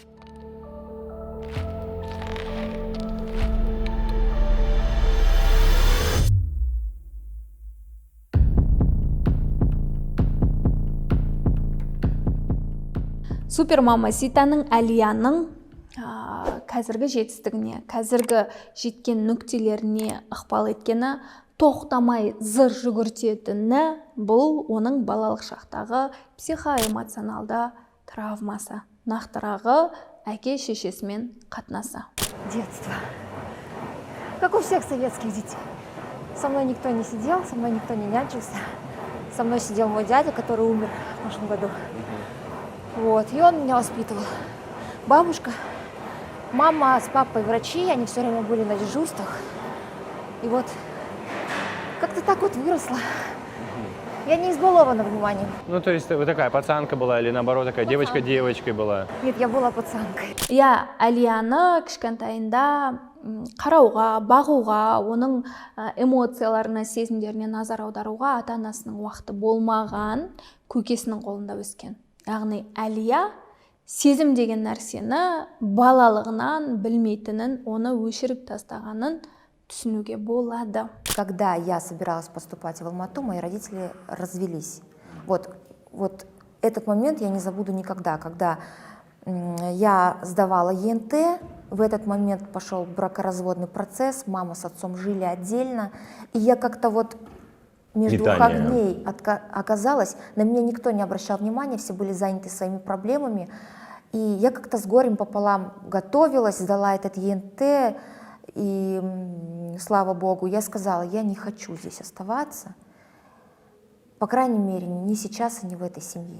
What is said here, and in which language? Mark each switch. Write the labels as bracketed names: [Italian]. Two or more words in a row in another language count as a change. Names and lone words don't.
[Kazakh] Супермамаситаның Әлияның қазіргі жетістігіне, қазіргі жеткен нүктелеріне ықпал еткені, тоқтамай зыр жүгіртетіні бұл оның балалық шақтағы психоэмоционалды травмасы. Нақтырағы әке шешесімен қатынасы. [Russian] Детство. Как у всех советских детей. Со мной никто не сидел, со мной никто не нянчился. Со мной сидел мой дядя, который умер в прошлом году. Вот, и он меня воспитывал. Бабушка, мама с папой врачи, они все время были на дежурствах. И вот как-то так вот выросла. Я не избалована вниманием. Ну, то есть вы такая пацанка была или наоборот такая девочка девочкой была? Нет, я была пацанкой. [Kazakh] Я Әлияны кішкентайында қарауға, бағуға, оның эмоцияларына, сезімдеріне назар аударуға ата-анасының уақыты болмаған, көкесінің қолында өскен. Яғни Әлия сезім деген нәрсені балалығынан білмейтінін, оны өшіріп тастағанын түсінуге болады. [Russian] Когда я собиралась поступать в Алмату, мои родители развелись. Вот этот момент я не забуду никогда. Когда я сдавала ЕНТ, в этот момент пошел бракоразводный процесс, мама с отцом жили отдельно, и я как-то вот между двух огней оказалась, на меня никто не обращал внимания, все были заняты своими проблемами, и я как-то с горем пополам готовилась, сдала этот ЕНТ, и слава Богу, я сказала, я не хочу здесь оставаться, по крайней мере, не сейчас и не в этой семье.